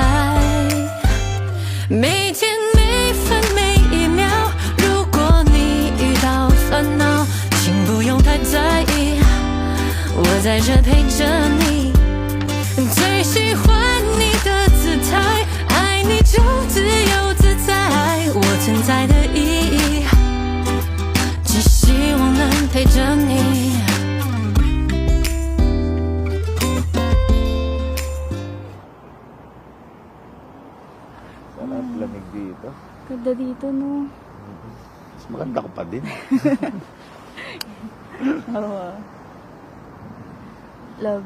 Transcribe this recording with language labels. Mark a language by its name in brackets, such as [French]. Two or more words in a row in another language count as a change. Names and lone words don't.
[Chinese] 每天每分每一秒，如果你遇到烦恼，请不用太在意，我在这陪着你。最喜欢你的姿态，爱你就自由自在，我存在的意义，只希望能陪着你。 [Filipino] Sarap lamig dito. Ganda dito, no? Mas maganda ko pa din. Oo. Love,